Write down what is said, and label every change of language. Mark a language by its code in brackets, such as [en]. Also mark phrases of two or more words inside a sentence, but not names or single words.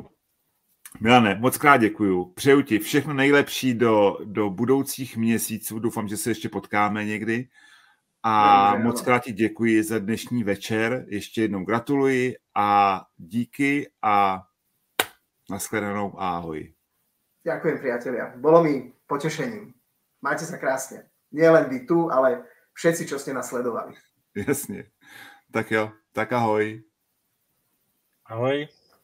[cs] Milane, moc krát děkuju. Přeju ti všechno nejlepší do budoucích měsíců. Doufám, že se ještě potkáme někdy. A moc krát ti děkuji za dnešní večer. Ještě jednou gratuluji a díky a nashledanou a ahoj. [sk] Ďakujem, priatelia. Bolo mi potešením. Majte sa krásne. Nie len vy tu, ale všetci, čo ste nás sledovali. [cs] Jasně. Tak jo, tak ahoj. Ahoj.